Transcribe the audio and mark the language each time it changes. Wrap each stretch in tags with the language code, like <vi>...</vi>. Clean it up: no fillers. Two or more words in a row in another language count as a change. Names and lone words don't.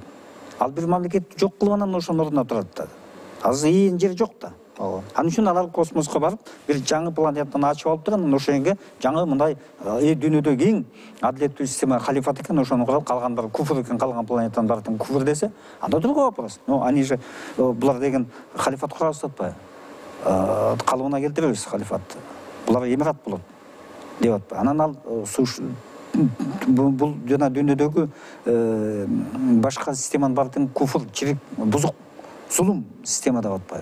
<ky>Ал бир мамлекет жок кылгандан ошонун ордуна турат да. Азыр ийин жер жок да. Анын үчүн алар космоско барып, бир жаңы планетаны ачып алып турган, ошоңго жаңы мындай дүйнөдөгү эң адилеттүү система халифат экен, ошону курап, калгандар куфр экен, калган планетанын баары куфр десе, анда</ky> <ru>другой вопрос. Ну, они же</ru> <ky>булар деген халифат курабыз деп атпайбы? Калыбына келтиребиз халифатты. Булар эмират болот деп атпайбы? Анан ал бул жана дүйнөдөгү башка системанын баары куфр, чирик, бузук, зулум система деп атпайбы?</ky>